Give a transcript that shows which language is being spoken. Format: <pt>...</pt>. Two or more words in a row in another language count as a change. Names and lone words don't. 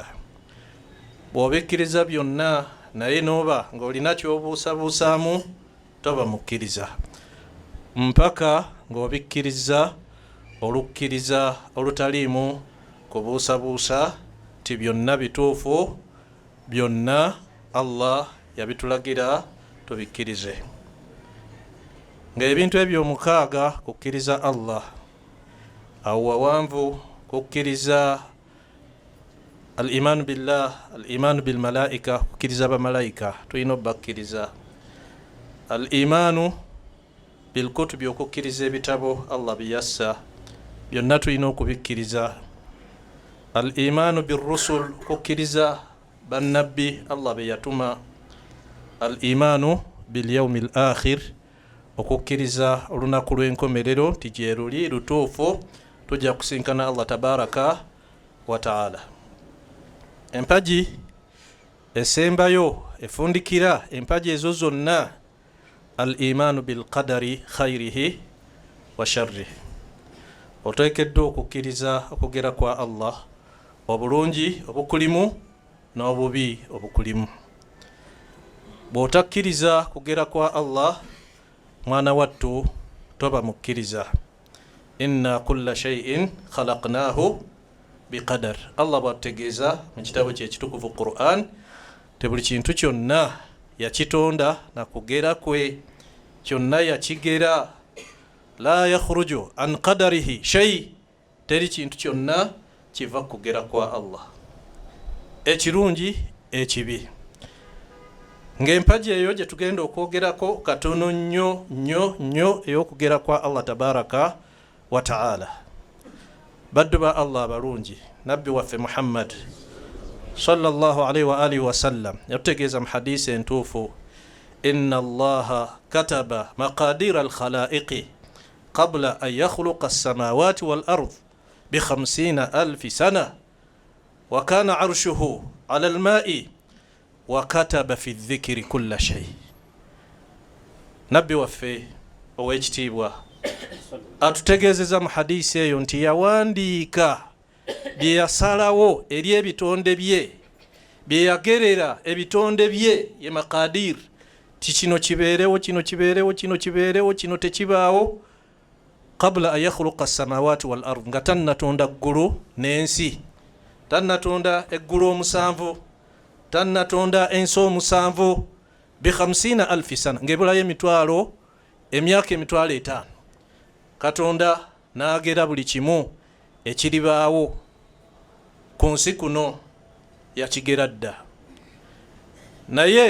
<lg>Bw'obikkiriza byonna naye n'oba ng'olina ky'obuusabuusaamu toba mukkiriza, mpaka ng'obikkiriza olukkiriza olutaliimu kubuusabuusa ti byonna bituufu, byonna Allah yabitulagira tubikkirize. Ng'ebintu ebyo omukaaga kukkiriza Allah, awo wawanvu kukkiriza</lg> <ar>الإيمان بالله، الإيمان بالملائكة,</ar> <lg>kukkiriza bamalayika tulina obbakkiriza.</lg> <ar>الإيمان بالكتب,</ar> <lg>okukkiriza ebitabo Allah biyassa byonna tulina okubikkiriza.</lg> <ar>الإيمان بالرسل,</ar> <lg>kukkiriza bannabbi Allah be yatuma.</lg> <ar>الإيمان باليوم الآخر,</ar> <lg>okukkiriza olunaku lw'enkomerero nti gye luli lutuufu tujja kusinkana Allah</lg> <ar>تبارك وتعالى.</ar> <lg>Empagi esembayo efundikira empagi ezo zonna</lg> <ar>الإيمان بالقدر خيره وشره,</ar> <lg>oteekeddwa okukkiriza okugera kwa Allah, obulungi obukulimu n'obubi obukulimu. Bw'otakkiriza kugera kwa Allah, mwana wattu toba mukkiriza.</lg> <ar>إنا كل شيء خلقناه بقدر.</ar> <lg>Allah bw'atutegeeza mu kitabo kye ekitukuvu Qur'an te buli kintu kyonna yakitonda na kugera kwe, kyonna yakigera.</lg> <ar>لا يخرج عن قدره شيء,</ar> <lg>teri kintu kyonna kiva kugera kwa Allah, ekirungi ekibi. Ng'empagi eyo gye tugenda okwogerako katono nnyo ey'okugera kwa Allah</lg> <ar>تبارك وتعالى.</ar> <lg>Baddu ba Allah abalungi, nabbi waffe Muhammad</lg> <ar>صلى الله عليه وآله وسلم</ar> <lg>yatutegeeza mu hadisi entuufu,</lg> <ar>إن الله كتب مقادير الخلائق قبل أن يخلق السماوات والأرض بـ50,000 سنة وكان عرشه على الماء وكتب في الذكر كل شيء.</ar> <lg>Nabbi waffe ow'ekitiibwa atutegeezeza mu hadisi eyo nti yawandiika bye yasalawo eri ebitonde bye, bye yagerera ebitonde bye, ye maqadir, ti kino kibeerewo, kino kibeerewo, kino kibeerewo, kino tekibaawo,</lg> <ar>قبل أن يخلق السماوات والأرض,</ar> <lg>nga tannatonda ggulu n'ensi, tannatonda eggulu omusanvu, tannatonda ensi omusanvu,</lg> <ar>بـ50,000 سنة,</ar> <lg>ng'ebulayo emyaka emitwalo 5. Katonda n'agera buli kimu ekiribaawo ku nsi kuno yakigera dda.</lg>